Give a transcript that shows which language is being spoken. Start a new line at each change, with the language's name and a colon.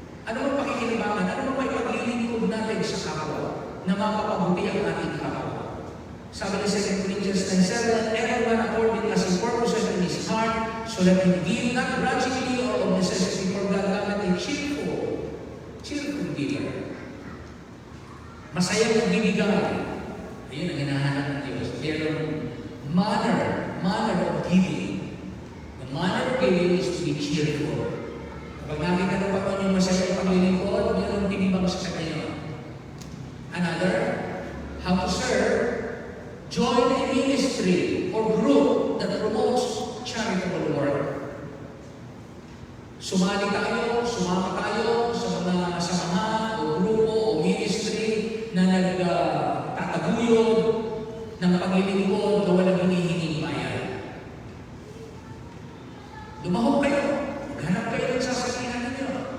Filipino: Ano ang pakikinabangan? Ano ang may paglilingkod natin sa kapwa na mapapabuti ang ating kapwa? Sabi ni
English: 2 Corinthians 9:7, everyone according as he purposes in his heart, so that he give not grudgingly or of necessity for God, but a cheerful giver.
Filipino: Masayang nagbibigay. Ayun ang hinahanap ng Diyos.
English: Pero manner of giving. The manner of giving is to be cheerful.
Filipino: Kapag nakita ng Panginoon yung masayang paglilingkod, mayroong tinibang sa kanya.
English: Another, how to serve. Join a ministry or group that promotes charitable work.
Filipino: Sumama tayo sa mga samahan o grupo o ministry na nagtataguyod ng paglilingkod na walang hinihinging bayan. Lumahok kayo. Maghanap kayo ng sasalihan ninyo.